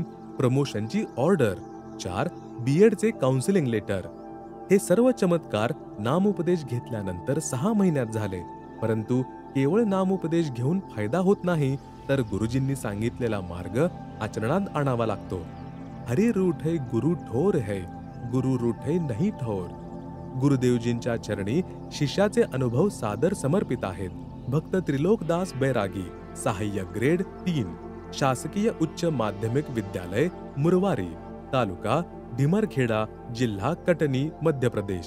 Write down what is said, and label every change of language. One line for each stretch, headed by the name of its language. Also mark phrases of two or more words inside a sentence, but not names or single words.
Marathi: प्रमोशनची ऑर्डर. 4. बीएडचे
English: counselling letter.
Marathi: हे सर्व चमत्कार नामोपदेश घेतल्यानंतर 6 महिन्यात झाले. परंतु केवळ नामोपदेश घेऊन फायदा होत नाही, तर गुरुजींनी सांगितलेला मार्ग आचरणात आणावा लागतो.
Hindi: हरी रूठ है गुरु ठोर है, गुरु रूठे नहीं ठोर.
Marathi: गुरुदेवजींच्या चरणी शिष्याचे अनुभव सादर समर्पित आहेत. भक्त त्रिलोकदास बैरागी, सहाय्यक ग्रेड 3, शासकीय उच्च माध्यमिक विद्यालय मुरवारी, तालुका ढिमरखेडा, जिल्हा कटनी, मध्य प्रदेश.